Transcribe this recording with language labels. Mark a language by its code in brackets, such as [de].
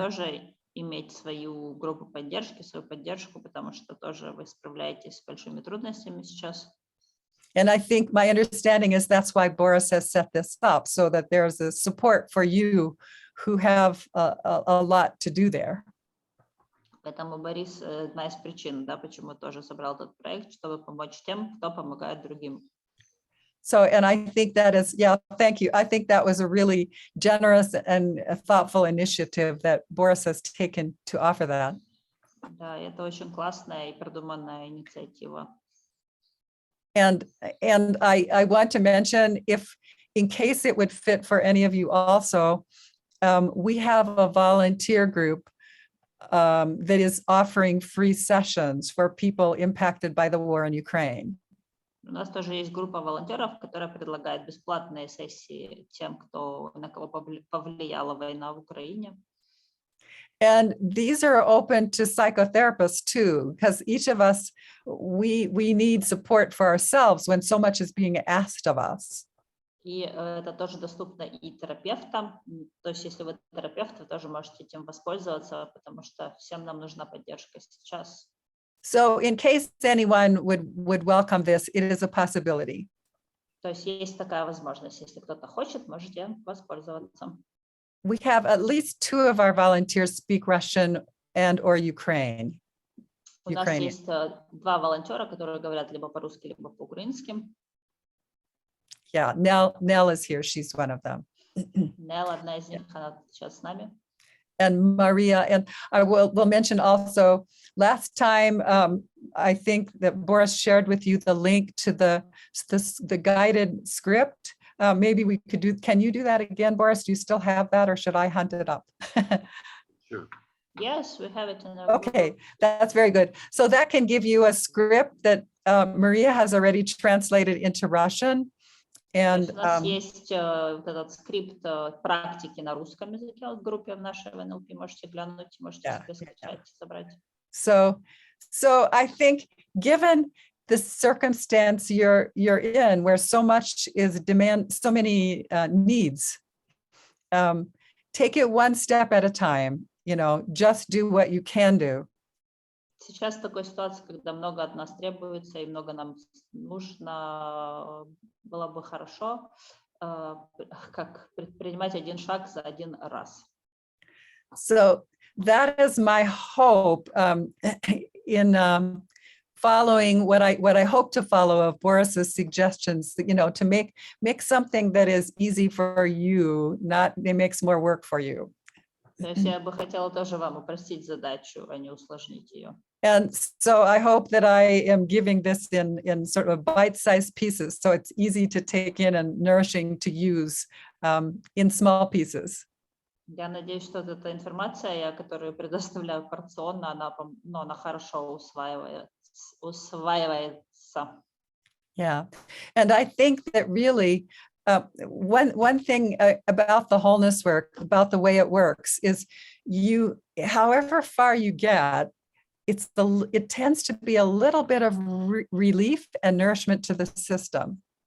[ru] Тоже иметь свою группу поддержки, свою поддержку, потому что тоже вы справляетесь с большими трудностями сейчас. [en] And I think my understanding is that's why Boris has set this up, so that there's a support for you who have a lot to do there. [ru] Поэтому Борис одна из причин, да, почему тоже собрал этот проект, чтобы помочь тем, кто помогает другим. [en] So, and I think that is, yeah, thank you. I think that was a really generous and a thoughtful initiative that Boris has taken to offer that. [ru] Да, это очень классная и продуманная инициатива. [en] And I want to mention, if in case it would fit for any of you also, we have a volunteer group that is offering free sessions for people impacted by the war in Ukraine. [ru] У нас тоже есть группа волонтеров, которая предлагает бесплатные сессии тем, на кого повлияла война в Украине. [en] And these are open to psychotherapists too, because each of us, we need support for ourselves when so much is being asked of us. [ru] И это тоже доступно и терапевтам. То есть, если вы терапевт, вы тоже можете этим воспользоваться, потому что всем нам нужна поддержка сейчас. [en] So in case anyone would welcome this, it is a possibility. [ru] То есть есть такая возможность. Если кто-то хочет, можете воспользоваться. [en] We have at least 2 of our volunteers speak Russian and or Ukraine. [ru] У нас [en] Ukrainian. [ru] есть два волонтера, которые говорят либо по-русски, либо по-украински. [en] Yeah, Nell is here. She's one of them. [ru] Нел, одна из них, она сейчас с нами. [en] And Maria, and I will mention also, last time, I think that Boris shared with you the link to the guided script. Maybe we could do, can you do that again, Boris? Do you still have that, or should I hunt it up? Sure. Yes, we have it in our Okay, group. that's very good. So that can give you a script that Maria has already translated into Russian. [ru] То [en] And [ru] есть у нас есть вот этот скрипт практики на русском языке в группе в нашей в НЛП. Можете глянуть, можете [en] Yeah, [ru] себе скачать, собрать. [en] so I think, given the circumstance you're in, where so much is so many needs, take it one step at a time. You know, just do what you can do. [ru] Сейчас в такой ситуации, когда много от нас требуется и много нам нужно, было бы хорошо, как предпринимать один шаг за один раз. [en] So that is my hope in following what I hope to follow of Boris's suggestions, you know, to make something that is easy for you, not it makes more work for you. [ru] То есть я бы хотела тоже вам упростить задачу, а не усложнить ее. [en] And so I hope that I am giving this in sort of bite-sized pieces, so it's easy to take in and nourishing to use in small pieces. [ru] Я надеюсь, что эта информация, которую предоставляю порционно, она хорошо усваивается. [en] Yeah, and I think that really one thing about the wholeness work, about the way it works, is however far you get, it tends to be a little bit of relief and nourishment to the system.